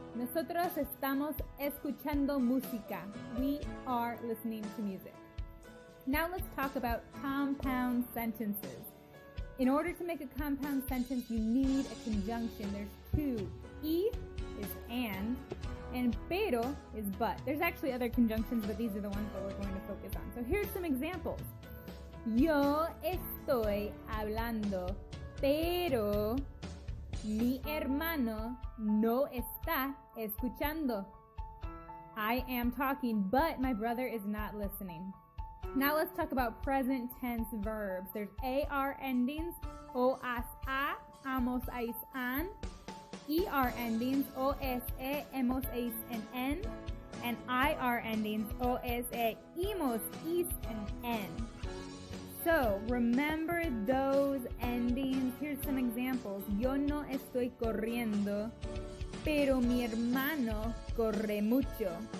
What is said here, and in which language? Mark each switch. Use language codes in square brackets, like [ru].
[es] Nosotros estamos escuchando música. [en] We are listening to music. Now let's talk about compound sentences. In order to make a compound sentence, you need a conjunction. There's two. Y is and pero is but. There's actually other conjunctions, but these are the ones that we're going to focus on. So here's some examples. [es] Yo estoy hablando, pero mi hermano no está escuchando. [en] I am talking, but my brother is not listening. Now let's talk about present tense verbs. There's AR endings, o, as, a, amos, ais, an. ER endings, OSE, hemos, eis, and N. And IR endings, OSE, imos, is, and N. So, remember those endings. Here's some examples. [es] Yo no estoy corriendo, pero mi hermano corre mucho.